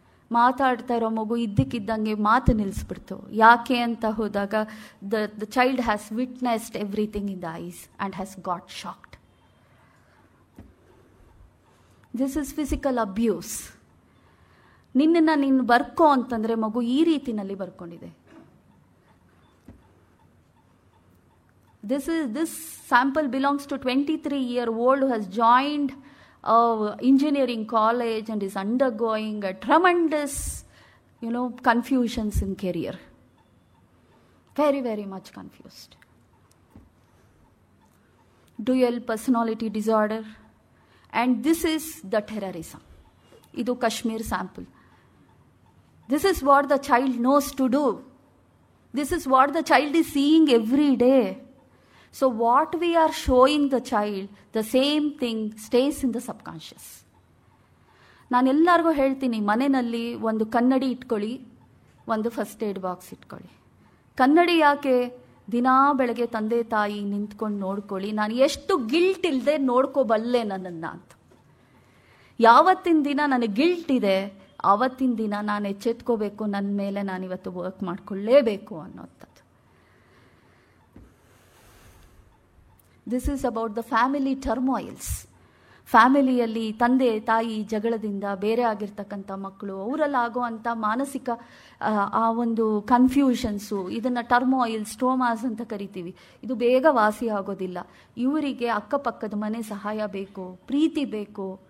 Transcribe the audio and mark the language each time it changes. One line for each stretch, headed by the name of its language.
Kannada: ಮಾತಾಡ್ತಾ ಇರೋ ಮಗು ಇದ್ದಕ್ಕಿದ್ದಂಗೆ ಮಾತು ನಿಲ್ಲಿಸ್ಬಿಡ್ತು. ಯಾಕೆ ಅಂತ ಹೋದಾಗ
English: The child has witnessed everything in the eyes and has got shocked. This is physical abuse.
Kannada: ನಿನ್ನನ್ನು ನೀನು ಬರ್ಕೋ ಅಂತಂದರೆ ಮಗು ಈ ರೀತಿನಲ್ಲಿ ಬರ್ಕೊಂಡಿದೆ.
English: This sample belongs to 23-year-old who has joined engineering college and is undergoing a tremendous, confusions in career. Very, very much confused. Dual personality disorder. And this is the terrorism.
Kannada: Idu
English: Kashmir sample. This is what the child knows to do. This is what the child is seeing every day. So what we are showing the child, the same thing stays in the subconscious.
Kannada: ನಾನು ಎಲ್ಲರಿಗೂ ಹೇಳ್ತೀನಿ, ಮನೆಯಲ್ಲಿ ಒಂದು ಕನ್ನಡಿ ಇಟ್ಕೊಳ್ಳಿ, ಒಂದು first aid box ಇಟ್ಕೊಳ್ಳಿ. ಕನ್ನಡಿ ಯಾಕೆ? ದಿನಾ ಬೆಳಗ್ಗೆ ತಂದೆ ತಾಯಿ ನಿಂತ್ಕೊಂಡು ನೋಡ್ಕೊಳ್ಳಿ, ನಾನು ಎಷ್ಟು ಗಿಲ್ಟ್ ಇಲ್ಲದೆ ನೋಡ್ಕೋಬಲ್ಲೆ ನನ್ನನ್ನು ಅಂತ. ಯಾವತ್ತಿನ ದಿನ ನನಗೆ ಗಿಲ್ಟ್ ಇದೆ, ಆವತ್ತಿನ ದಿನ ನಾನು ಎಚ್ಚೆತ್ಕೋಬೇಕು, ನನ್ನ ಮೇಲೆ ನಾನಿವತ್ತು ವರ್ಕ್ ಮಾಡಿಕೊಳ್ಳೇಬೇಕು ಅನ್ನೋಂಥದ್ದು.
English: This is about the family turmoils.
Kannada: ಫ್ಯಾಮಿಲಿಯಲ್ಲಿ ತಂದೆ ತಾಯಿ ಜಗಳದಿಂದ ಬೇರೆ ಆಗಿರ್ತಕ್ಕಂಥ ಮಕ್ಕಳು, ಅವರಲ್ಲಾಗೋ ಅಂಥ ಮಾನಸಿಕ ಆ ಒಂದು ಕನ್ಫ್ಯೂಷನ್ಸು, ಇದನ್ನು ಟರ್ಮೋಯಿಲ್, ಸ್ಟ್ರೋಮಾಸ್ ಅಂತ ಕರಿತೀವಿ. ಇದು ಬೇಗ ವಾಸಿ ಆಗೋದಿಲ್ಲ. ಇವರಿಗೆ ಅಕ್ಕಪಕ್ಕದ ಮನೆ ಸಹಾಯ ಬೇಕು, ಪ್ರೀತಿ ಬೇಕು.